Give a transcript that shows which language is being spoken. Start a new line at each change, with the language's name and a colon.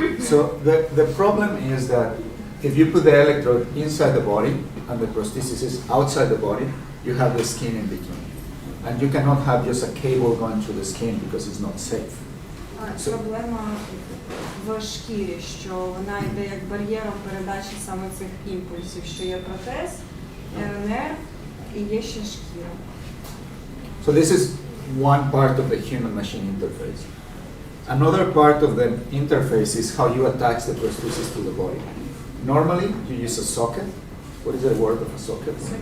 English: So the problem is that if you put the electrode inside the body and the prosthesis is outside the body, you have the skin in between. And you cannot have just a cable going through the skin because it's not safe.
Ukrainian: Проблема в шкірі, що вона йде як бар'єром передачі саме цих імпульсів, що є протез, нерв і є ще шкіра.
English: So this is one part of the human-machine interface. Another part of the interface is how you attach the prosthesis to the body. Normally, you use a socket. What is the word of a socket?